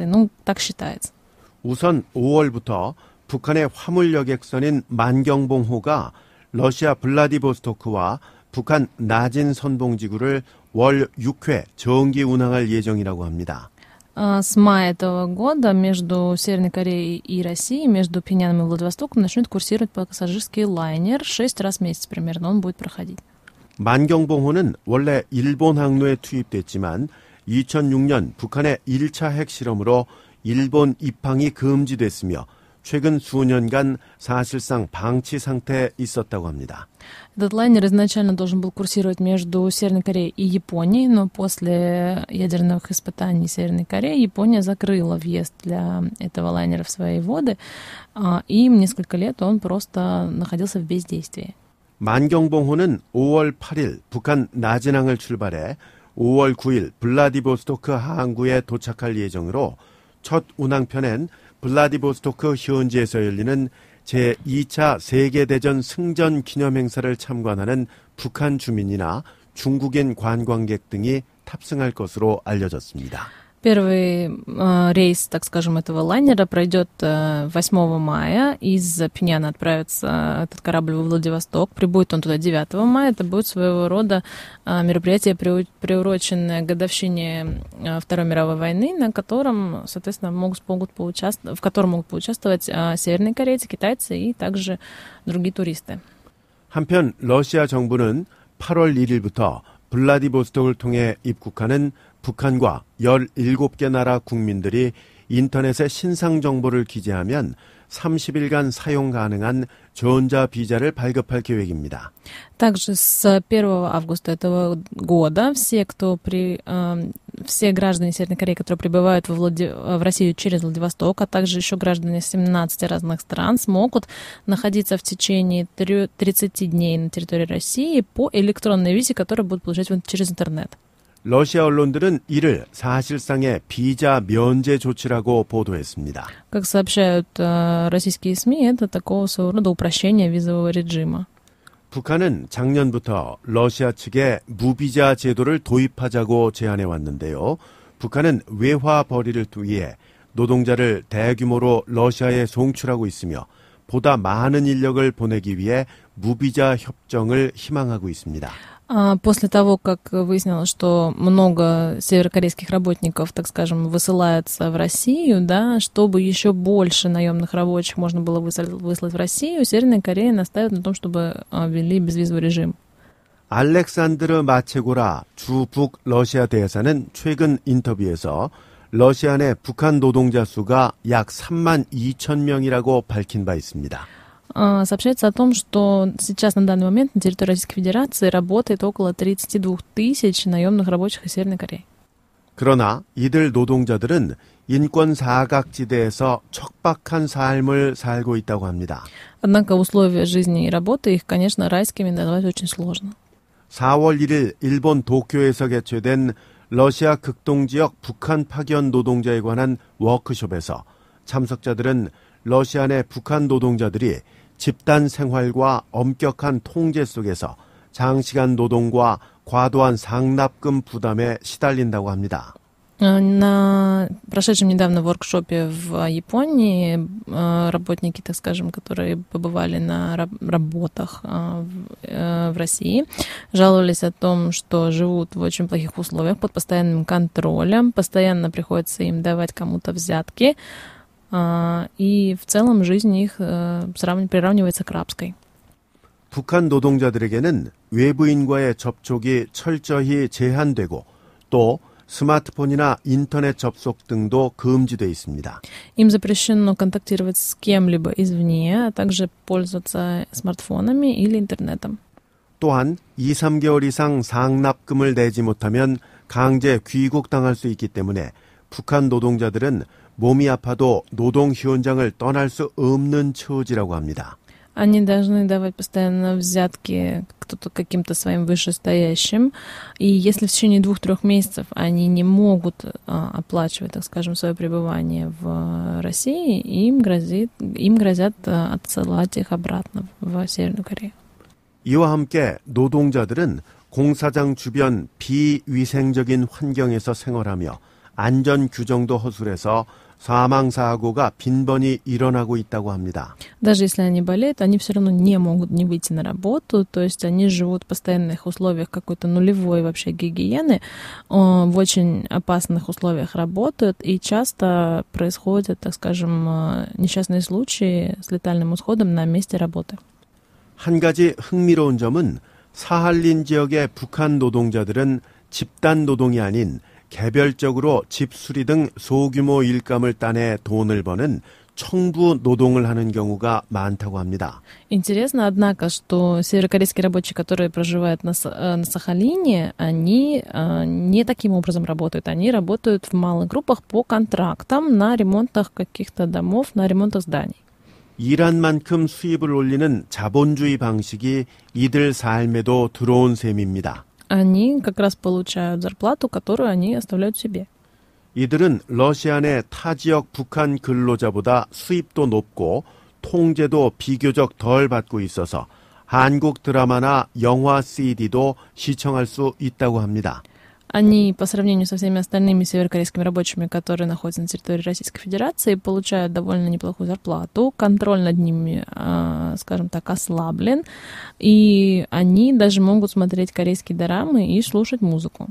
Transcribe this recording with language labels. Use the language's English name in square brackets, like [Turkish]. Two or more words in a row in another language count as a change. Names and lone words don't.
[Russian] Ну, так считается. [Korean] 우선 5월부터 북한의 화물 여객선인 만경봉호가 러시아 블라디보스토크와 북한 나진 선봉지구를 월 6회 정기 운항할 예정이라고 합니다. [Russian] С мая этого года между Северной Кореей и Россией, между Пхеньяном и Владивостоком начнет курсировать пассажирский лайнер 6 раз в месяц примерно. Он будет проходить. [Korean] 만경봉호는 원래 일본 항로에 투입됐지만 2006년 북한의 1차 핵실험으로 일본 입항이 금지됐으며 최근 수년간 사실상 방치 상태에 있었다고 합니다. [Russian] Этот лайнер изначально должен был курсировать между Северной Кореей и Японией, но после ядерных испытаний Северной Кореи Япония закрыла въезд для этого лайнера в свои воды, и несколько лет он просто находился в бездействии. [Korean] 만경봉호는 5월 8일 북한 나진항을 출발해 5월 9일 블라디보스토크 항구에 도착할 예정으로 첫 운항편엔 블라디보스토크 현지에서 열리는 제2차 세계대전 승전 기념행사를 참관하는 북한 주민이나 중국인 관광객 등이 탑승할 것으로 알려졌습니다. [Russian] Первый рейс, так скажем, этого лайнера пройдет 8 мая. Из Пхеньяна отправится этот корабль во Владивосток. Прибудет он туда 9 мая. Это будет своего рода мероприятие, приуроченное к годовщине Второй мировой войны, на котором, соответственно, в котором могут поучаствовать северные корейцы, китайцы и также другие туристы. [Korean] 한편 러시아 정부는 8월 1일부터 블라디보스톡을 통해 입국하는 북한과 17개 나라 국민들이 인터넷에 신상 정보를 기재하면 30일간 사용 가능한 전자 비자를 발급할 계획입니다. [Russian] Также с 1 августа этого года все граждане Северной Кореи, которые прибывают в Россию через Владивосток, а также еще граждане 17 разных стран, смогут находиться в течение 30 дней на территории России по электронной визе, которую будут получать через интернет. [Korean] 러시아 언론들은 이를 사실상의 비자 면제 조치라고 보도했습니다. [Russian] Как сообщают российские СМИ, это такого своего рода упрощение визового режима. [Korean] 북한은 작년부터 러시아 측에 무비자 제도를 도입하자고 제안해 왔는데요. 북한은 외화 벌이를 위해 노동자를 대규모로 러시아에 송출하고 있으며 보다 많은 인력을 보내기 위해 무비자 협정을 희망하고 있습니다. [Russian] После того, как выяснилось, что много северокорейских работников, так скажем, высылаются в Россию, да, чтобы еще больше наемных рабочих можно было выслать в Россию, Северная Корея настаивает на том, чтобы ввели безвизовый режим. [Korean] 알렉산드르 마체고라 주 북 러시아 대사는 최근 인터뷰에서 러시아 내 북한 노동자 수가 약 3만 2천 명이라고 밝힌 바 있습니다. [Russian] Сообщается о том, что сейчас на данный момент на территории Российской Федерации работает около 32 тысяч наемных рабочих из Северной Кореи. [Korean] 그러나 이들 노동자들은 인권 사각지대에서 척박한 삶을 살고 있다고 합니다. [Russian] Однако условия жизни и работы их, конечно, райскими назвать очень сложно. [Korean] 4월 1일 일본 도쿄에서 개최된 러시아 극동지역 북한 파견 노동자에 관한 워크숍에서 참석자들은 러시아 내 북한 노동자들이 집단 생활과 엄격한 통제 속에서 장시간 노동과 과도한 상납금 부담에 시달린다고 합니다. [Russian] На прошедшем недавно воркшопе в Японии работники, так скажем, которые побывали на работах в России, жаловались о том, что живут в очень плохих условиях под постоянным контролем, постоянно приходится им давать кому-то взятки, и в целом жизнь их приравнивается к рабской. [Korean] 북한 노동자들에게는 외부인과의 접촉이 철저히 제한되고 또 스마트폰이나 인터넷 접속 등도 금지되어 있습니다. [Russian] Им запрещено контактировать с кем-либо извне, а также пользоваться смартфонами или интернетом. [Korean] 또한 2, 3개월 이상 상납금을 내지 못하면 강제 귀국당할 수 있기 때문에 북한 노동자들은 몸이 아파도 노동 현장을 떠날 수 없는 처지라고 합니다. [Russian] Они должны давать постоянно взятки кто-то каким-то своим вышестоящим, и если в течение 2-3 месяцев они не могут оплачивать, так скажем, свое пребывание в России, им грозят отсылать их обратно в Северную Корею. [Korean] 이와 함께 노동자들은 공사장 주변 비위생적인 환경에서 생활하며 안전 규정도 허술해서 사망사고가 빈번히 일어나고 있다고 합니다. [Russian] Даже если они болеют, они все равно не могут не выйти на работу, то есть они живут в постоянных условиях какой-то нулевой вообще гигиены, в очень опасных условиях работают, и часто происходят, так скажем, несчастные случаи с летальным исходом на месте работы. [Korean] 한 가지 흥미로운 점은 사할린 지역의 북한 노동자들은 집단 노동이 아닌 개별적으로 집 수리 등 소규모 일감을 따내 돈을 버는 청부 노동을 하는 경우가 많다고 합니다. [Russian] Интересно, однако, что северокорейские рабочие, которые проживают на Сахалине, они не таким образом работают. Они работают в малых группах по контрактам на ремонтах каких-то домов, на ремонтах зданий. [Korean] 일한 만큼 수입을 올리는 자본주의 방식이 이들 삶에도 들어온 셈입니다. [Russian] Они как раз получают зарплату, которую они оставляют себе. [Korean] 이들은 러시아 내 타 지역 북한 근로자보다 수입도 높고 통제도 비교적 덜 받고 있어서 한국 드라마나 영화 CD도 시청할 수 있다고 합니다. [Russian] Они, по сравнению со всеми остальными северокорейскими рабочими, которые находятся на территории Российской Федерации, получают довольно неплохую зарплату, контроль над ними, скажем так, ослаблен, и они даже могут смотреть корейские дорамы и слушать музыку.